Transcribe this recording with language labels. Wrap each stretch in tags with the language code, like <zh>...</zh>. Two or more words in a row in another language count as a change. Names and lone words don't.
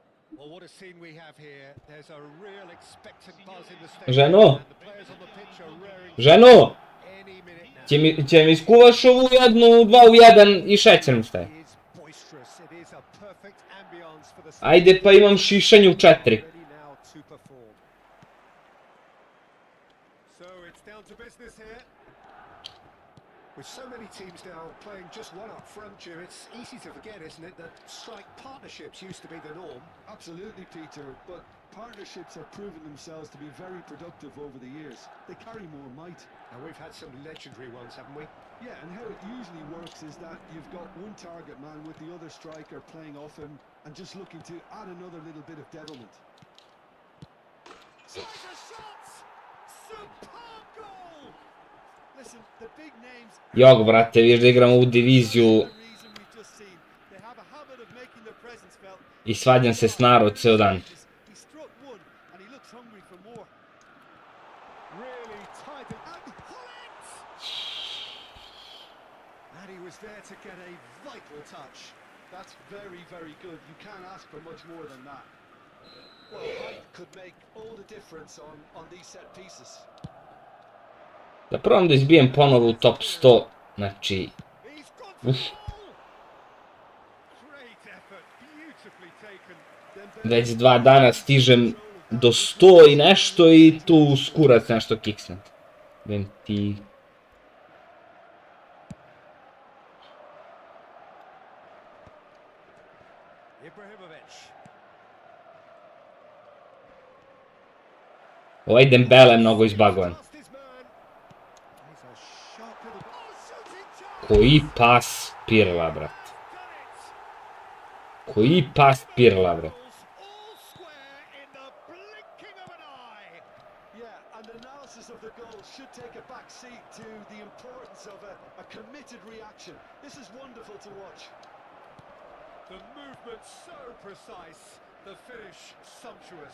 <en>Well, what a scene we have here. There's a real expectant buzz in the stadium.</en> <sr>Ženo,</sr> <en>And the players on the pitch are raring</en> <sr>ženo,</sr> <en>any minute now.</en> <sr>će mi skuvaš ovu jednu 2-1 i šećer mi staje.</sr> <en>It is boisterous. It is a perfect ambience for the</en> <sr>Ajde pa imam šišanje u 4.</sr> <en>ready now to perform. So it's down to business here. With so many teams now playing just one up front, Jim, it's easy to forget, isn't it, that strike partnerships used to be the norm. Absolutely, Peter, but partnerships have proven themselves to be very productive over the years. They carry more might. And we've had some legendary ones, haven't we? Yeah, and how it usually works is that you've got one target man with the other striker playing off him and just looking to add another little bit of devilment. Striker shots! Superb goal! Listen, the big names...</en> <sr>Jok, brate, viš da igramo u diviziju</sr> <en>The reason we've just seen. They have a habit of making their presence felt.</en> <sr>i svađam se s narod ceo dan.</sr> <en>He struck one and he looks hungry for more. Really tied it and Hullet! And he was there to get a vital touch. That's very, very good. You can't ask for much more than that. Well, height could make all the difference on these set pieces.</en> <sr>Da probam da izbijem ponovo u top 100, znači,</sr> <en>He's gone for the goal! Great effort, beautifully taken.</en> <sr>već 2 dana stižem do 100 i nešto i tu skurac nešto kiksne. Vem ti... Ibrahimovic. Ovaj Dembele je mnogo izbagovan.</sr> <en>Lost his man. He's a sharp little... Oh, shooting chance!</en> <sr>Koji pas Pirla, brat.</sr> <en>Done it!</en> <sr>Koji pas Pirla, brat.</sr> <en>All square in the blinking of an eye. Yeah, and analysis of the goal should take a back seat to the importance of a committed reaction. This is wonderful to watch. The movement so precise, the finish sumptuous.</en>